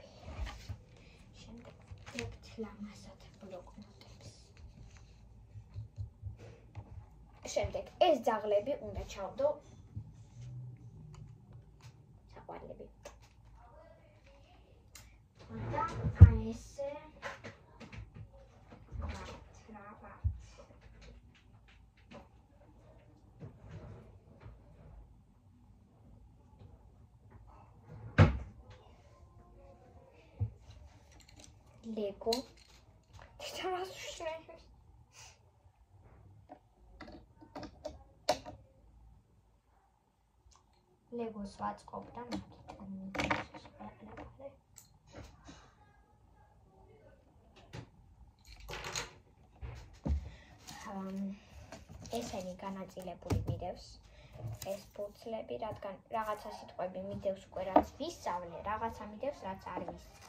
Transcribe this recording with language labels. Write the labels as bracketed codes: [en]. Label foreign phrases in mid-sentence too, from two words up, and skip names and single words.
[ka] შემდეგ ვექთ ლამაზად ბლოკნოტებს. შემდეგ ეს ძაღლები უნდა ჩავდო საყვარლები. და აი ესე Lego. [de] Das war so schnell. Lego schwarz-gelb dann. [ka] ესენი განაწილებული მიდევს ეს ფურცლები, რადგან რაღაცა სიტყვები მიდევს უკვე რაც ვისწავლე, რაღაცა მიდევს რაც არ ვისწავლე.